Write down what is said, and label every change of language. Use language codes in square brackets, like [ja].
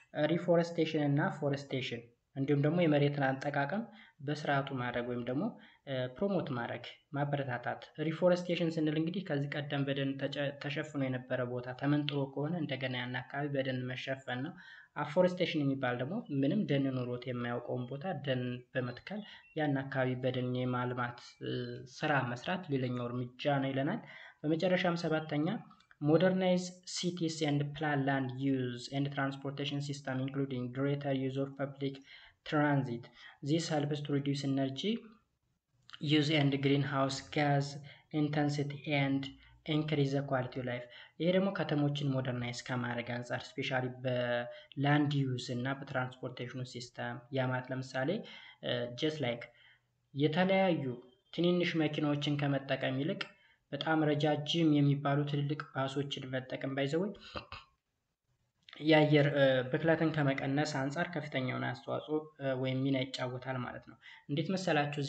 [am] ሪፎረስቴሽን እና ፎረስቴሽን እንዲሁም ደግሞ የመሬትን አጠቃቀም በስርዓቱ ማድረግ ወይም ደግሞ ፕሮሞት ማድረግ ማበረታታት። ሪፎረስቴሽን ስንል እንግዲህ ከዚህ ቀደም በደን ተሸፍኖ የነበረ ቦታ ተመንጥሮ ከሆነ እንደገና ያን አካባቢ በደን መሸፈን ነው። አፎረስቴሽን የሚባል ደግሞ ምንም ደን ኖሮት የማያውቀውን ቦታ ደን በመትከል ያን አካባቢ በደን የማልማት ስራ መስራት ሌላኛው እርምጃ ነው ይለናል። በመጨረሻም ሰባተኛ [en] modernize cities and plan land use and transportation system including greater use of public transit. This helps to reduce energy use and greenhouse gas intensity and increase the quality of life. [am] ይሄ ደግሞ ከተሞችን ሞደርናይዝ ከማድረግ አንጻር ስፔሻሊ በላንድ ዩዝ እና በትራንስፖርቴሽኑ ሲስተም ያማት ለምሳሌ ጀስት ላይክ የተለያዩ ትንንሽ መኪናዎችን ከመጠቀም ይልቅ በጣም ረጃጅም የሚባሉ ትልልቅ ባሶችን መጠቀም ባይዘው የአየር ብክለትን ከመቀነስ አንጻር ከፍተኛውን አስተዋጽኦ ወይም ሚና ይጫወታል ማለት ነው። እንዴት መሰላችሁ?